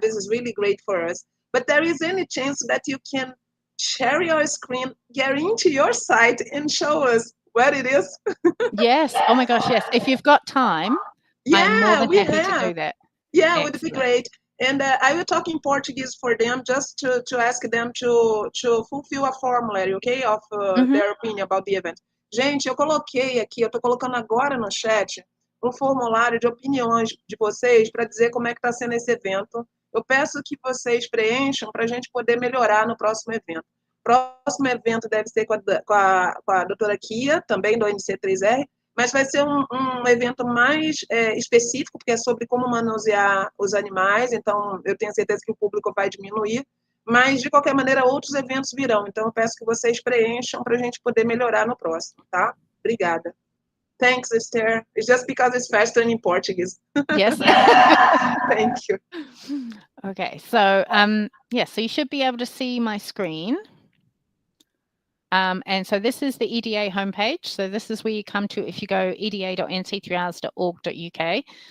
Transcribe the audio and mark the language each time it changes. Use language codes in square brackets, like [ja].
[en] This is really great for us. But there is any chance that you can share your screen, get into your site, and show us what it is? Yes. Oh my gosh, yes. If you've got time, I'm more than happy to do that. Yeah, it would be great. And I will talk in Portuguese for them, just to ask them to fulfill a formulary, okay, of their opinion about the event. [pt] Gente, eu coloquei aqui, eu estou colocando agora no chat, um formulário de opiniões de vocês para dizer como é que está sendo esse evento. Eu peço que vocês preencham para a gente poder melhorar no próximo evento. O próximo evento deve ser com a doutora Kia, também do NC3R, mas vai ser um evento mais específico, porque é sobre como manusear os animais, então eu tenho certeza que o público vai diminuir, mas de qualquer maneira outros eventos virão, então eu peço que vocês preencham para a gente poder melhorar no próximo, tá? Obrigada. [en] Thanks, Esther. It's just because it's faster in Portuguese. Yes. Thank you. Okay, so so you should be able to see my screen. And so this is the EDA homepage. So this is where you come to if you go eda.nc3rs.org.uk.